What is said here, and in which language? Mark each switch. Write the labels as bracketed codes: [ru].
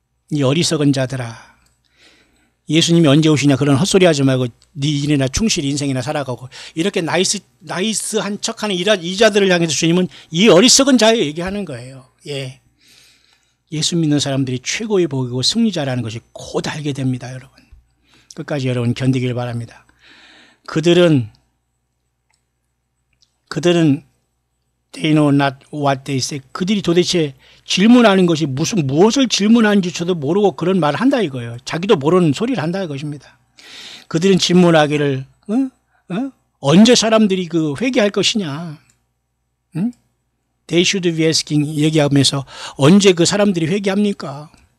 [ko] 이 어리석은 자들아. 예수님이 언제 오시냐 그런 헛소리 하지 말고 네 일이나 충실히 인생이나 살아가고 이렇게 나이스한 척하는 이 자들을 향해서 주님은 이 어리석은 자에 얘기하는 거예요. 예, 예수 믿는 사람들이 최고의 복이고 승리자라는 것이 곧 알게 됩니다. 여러분 끝까지 여러분 견디길 바랍니다. 그들은 [en] they know not what they say. [ko] 그들이 도대체 질문하는 것이 무엇을 질문하는지조차도 모르고 그런 말을 한다 이거예요. 자기도 모르는 소리를 한다 이것입니다. 그들은 질문하기를 언제 사람들이 회개할 것이냐. [en] They should be asking [ko] 얘기하면서 언제 그 사람들이 회개합니까?